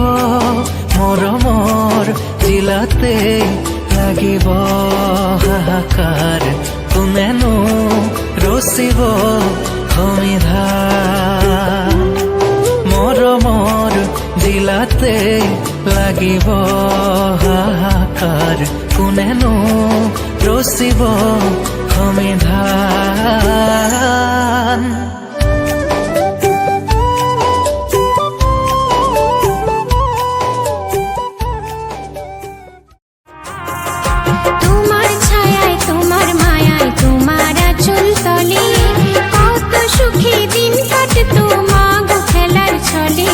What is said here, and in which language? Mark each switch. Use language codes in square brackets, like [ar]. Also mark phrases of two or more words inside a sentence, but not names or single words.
[as] মৰমৰ জিলাতে লাগিব হাহাকাৰ, কোনেনো ৰচিব সমিধান। মৰমৰ জিলাতে লাগিব হাহাকাৰ, কোনেনো ৰচিব সমিধান। [bn] তোমার ছায়ায় তোমার মায়ায় তোমার আঁচল তলে কত সুখী দিন কাটতো মা গো খেলার ছলে।